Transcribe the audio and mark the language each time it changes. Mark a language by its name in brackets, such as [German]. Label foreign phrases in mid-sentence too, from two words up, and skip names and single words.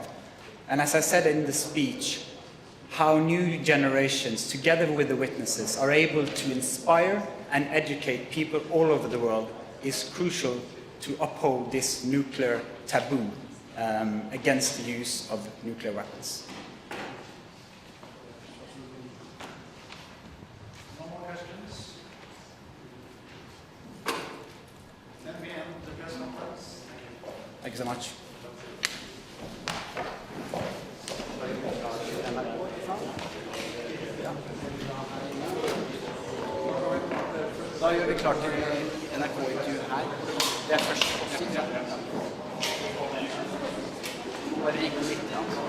[English] And as I said in the speech, how new generations, together with the witnesses, are able to inspire and educate people all over the world is crucial to uphold this nuclear taboo against the use of nuclear weapons. No more questions? Then we end the press conference. Thank you so much. [Norwegian] Da gjør vi klart til NRK-intervju her. Det er først på siden. Bare ringe litt, ja.